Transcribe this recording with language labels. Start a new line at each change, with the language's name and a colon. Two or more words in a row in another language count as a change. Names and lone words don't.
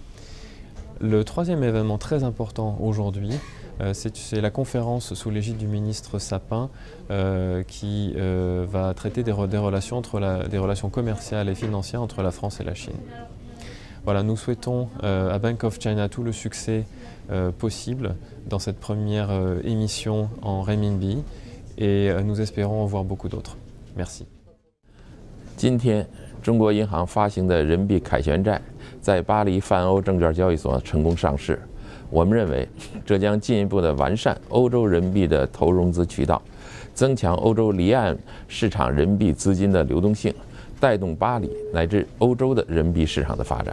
French: Le troisième événement très important aujourd'hui, c'est la conférence sous l'égide du ministre Sapin qui va traiter des relations commerciales et financières entre la France et la Chine. Voilà, nous souhaitons à Bank of China tout le succès possible dans cette première émission en renminbi et nous espérons en voir beaucoup d'autres. Merci.
Chinese: 今天，中国银行发行的人民币凯旋债在巴黎泛欧证券交易所成功上市。我们认为，这将进一步的完善欧洲人民币的投融资渠道，增强欧洲离岸市场人民币资金的流动性，带动巴黎乃至欧洲的人民币市场的发展。